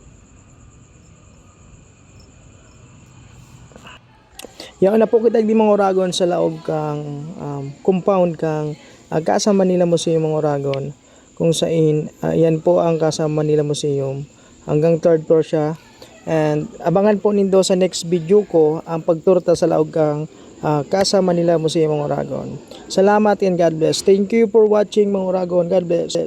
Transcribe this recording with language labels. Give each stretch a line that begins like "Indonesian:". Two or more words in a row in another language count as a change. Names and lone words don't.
Bikol: Yan na po kita di mga oragon sa laog kang compound kang Casa Manila Museum mga oragon. Kung saan yan po ang Casa Manila Museum. Hanggang
English: third floor
Bikol: siya. And abangan po nindo sa
English: next video
Bikol: ko ang pagturta sa laog kang Casa Manila Museum mga oragon.
English: Salamat and God bless. Thank you for watching
Bikol: mga oragon.
English: God bless.